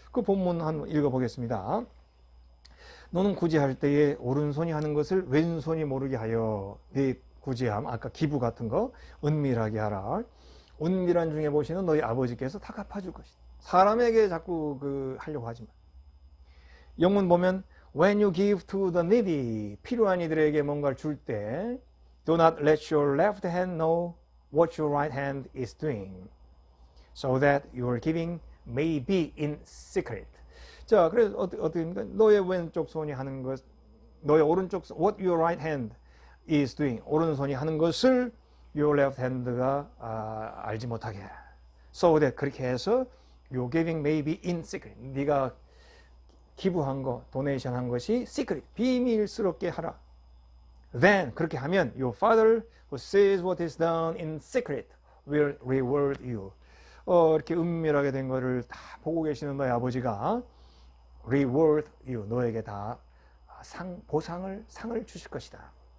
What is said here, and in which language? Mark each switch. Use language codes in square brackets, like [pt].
[ko] 그 본문 한번 읽어보겠습니다. 너는 구제할 때에 오른손이 하는 것을 왼손이 모르게 하여 네 구제함 아까 기부 같은 거 은밀하게 하라. 은밀한 중에 보시는 너희 아버지께서 다 갚아줄 것이다. 사람에게 자꾸 하려고 하지 마. [en] 영문 보면 When you give to the needy [ko] 필요한 이들에게 뭔가를 줄 때 [en] Do not let your left hand know what your right hand is doing so that your giving may be in secret. [ko] 자, 그래서 어떻게입니까? 너의 왼쪽 손이 하는 것, 너의 오른쪽 [en] what your right hand is doing [ko] 오른손이 하는 것을 [en] your left hand [ko] 가 알지 못하게. [en] So that [ko] 그렇게 해서 [en] your giving may be in secret. [ko] 네가 기부한 거, 도네이션 한 것이 secret, 비밀스럽게 하라. [en] Then [ko] 그렇게 하면 [en] your father who sees what is done in secret will reward you. [ko] 이렇게 은밀하게 된 거를 다 보고 계시는 너의 아버지가 [en] reward you, [ko] 너에게 다 상을 주실 것이다.